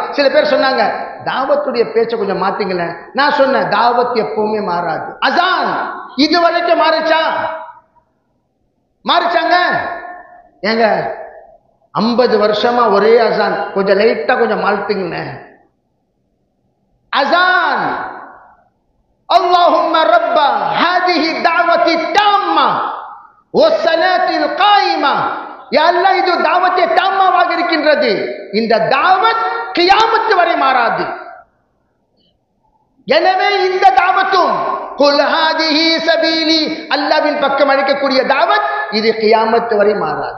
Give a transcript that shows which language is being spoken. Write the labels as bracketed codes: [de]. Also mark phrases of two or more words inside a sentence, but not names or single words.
[ta] சில பேர் சொன்னாங்க தாவத்துடைய பேச்சை கொஞ்சம் மாத்தீங்களேன். நான் சொன்னேன் தாவத் எப்பவுமே மாறாது. அசான் இது வரைக்கும் மாறிச்சாங்க ஏங்க? 50 வருஷமா ஒரே அசான், கொஞ்சம் லைட்டா கொஞ்சம் மாழ்த்துங்களேன். [ar] அசான் اللهم رب هذه الدعوة التامة والصلاة القائمة. [ta] யா அல்லாஹ், இது தாவத்தே தாமாவாக இருக்கின்றது. இந்த தாவத் கியாமத் வரை மாறாது. எனவே இந்த தாவத்தும் [ar] قل هذه سبيلي, [ta] அல்லாஹ்வின் பக்கம் அழைக்கக்கூடிய தாவத், இது கியாமத் வரை மாறாது.